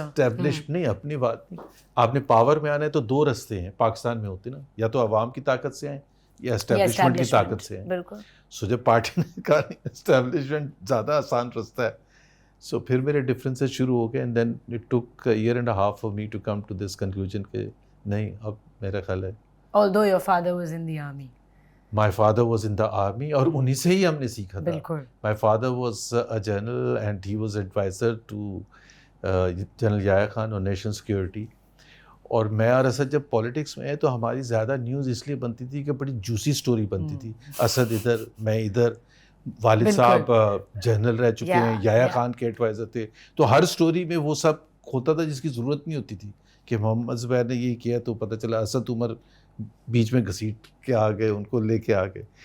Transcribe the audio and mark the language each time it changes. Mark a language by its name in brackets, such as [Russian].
[Urdu] Establish نہیں، اپنی بات نہیں. آپ نے پاور میں آنا ہے تو دو رستے ہیں پاکستان میں ہوتے نا، یا تو عوام کی طاقت سے آئیں یا اسٹیبلشمنٹ کی طاقت سے آئیں. بالکل. سو جب پارٹی نے کہا نہیں اسٹیبلشمنٹ زیادہ آسان رستہ ہے، سو پھر میرے ڈفرینسز شروع ہو گئے. [English] and then it took year and half for me to come to this conclusion [Urdu] کہ نہیں، اب میرا خیال ہے. [English] Although your father was in the army. My father was in the army [Urdu] اور انہی سے ہی ہم نے سیکھا تھا. بالکل. [English] My father was a general and he was advisor to general Yahya Khan اور national security. [Urdu] اور میں اور اسد جب پولیٹکس میں تو ہماری زیادہ نیوز اس لیے بنتی تھی کہ بڑی جوسی سٹوری بنتی تھی. اسد ادھر، میں ادھر، والد صاحب جنرل رہ چکے ہیں، یحییٰ خان کے ایڈوائزر تھے. تو ہر سٹوری میں وہ سب ہوتا تھا جس کی ضرورت نہیں ہوتی تھی کہ محمد زبیر نے یہ کیا تو پتہ چلا اسد عمر بیچ میں گھسیٹ کے آ گئے، ان کو لے کے آ گئے.